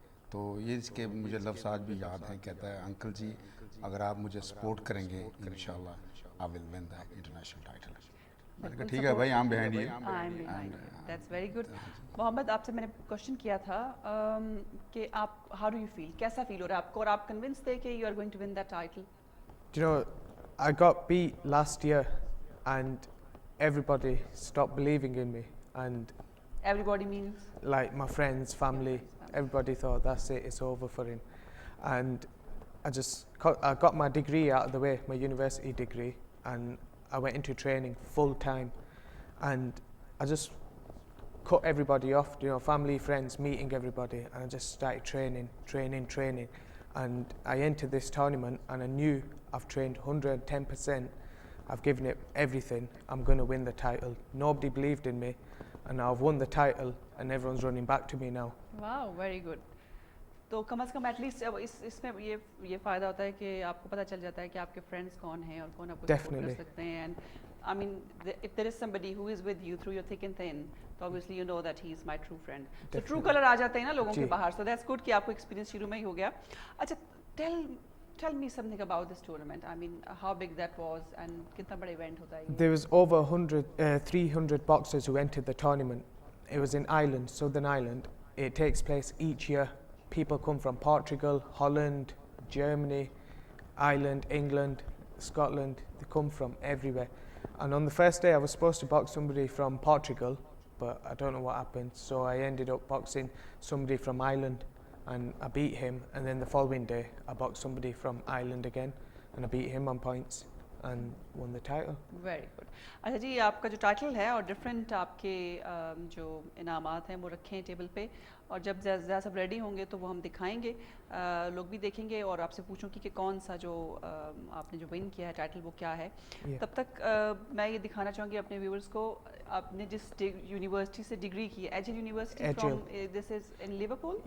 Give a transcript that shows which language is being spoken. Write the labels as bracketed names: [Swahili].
[Urdu] تو یہ اس کے مجھے لفظ آج بھی یاد ہیں, کہتا ہے انکل جی اگر آپ مجھے سپورٹ کریں گے انشاءاللہ آئی ول ون دا انٹرنیشنل ٹائٹل. میں نے کہا ٹھیک ہے بھائی, I am behind you. [English] That's very good. [Urdu] محمد, آپ سے میں نے کوشچن کیا تھا کہ آپ ہاؤ ڈو یو فیل, کیسا فیل ہو رہا ہے آپ کو, اور آپ کنونس تھے کہ you are going to one that title? [English] Do you know, I got beat last year and everybody stopped believing in me, and Everybody means like my friends, family, everybody thought that's it, it's over for him. And I got my degree out of the way, my university degree, and I went into training full time, and I just cut everybody off, you know, family, friends, meeting everybody, and I just started training, and I entered this tournament and I knew I've trained 110%, I've given it everything, I'm going to win the title. Nobody believed in me, and now I've won the title and everyone's running back to me now. Wow, very good. [Urdu] تو کم از کم at least اب اس میں یہ فائدہ ہوتا ہے کہ آپ کو پتہ چل جاتا ہے کہ آپ کے فرینڈس کون ہیں اور کون آپ کو سپورٹ کر سکتے ہیں. [English] And I mean, if there is somebody who is with you through your thick and thin, so obviously you know that he is my true friend. [Urdu] So true color آ جاتے ہیں نا لوگوں کے باہر. So that's good کہ آپ کو experience شروع میں ہی ہو گیا. [English] اچھا tell me something about this tournament. I mean, how big that was and کتنا بڑا event ہوتا ہے یہ. There was over 300 boxers who entered the tournament. It was in Ireland, Southern Ireland. It takes place each year. People come from Portugal, Holland, Germany, Ireland, England, Scotland. They come from everywhere. And on the first day I was supposed to box somebody from Portugal, but I don't know what happened, so I ended up boxing somebody from Ireland and I beat him, and then the following day I boxed somebody from Ireland again and I beat him on points and won the title. Very good. [Urdu] اچھا جی آپ کا جو title ہے اور different آپ کے جو انعامات ہیں وہ رکھے ہیں ٹیبل پہ, اور جب زیادہ سب ریڈی ہوں گے تو وہ ہم دکھائیں گے, لوگ بھی دیکھیں گے, اور آپ سے پوچھوں کہ کون سا جو آپ نے جو ون کیا ہے ٹائٹل وہ کیا ہے. تب تک میں یہ دکھانا چاہوں گی اپنے ویورز کو, آپ نے جس یونیورسٹی سے ڈگری کی ہے, ایجل university from this is in Liverpool.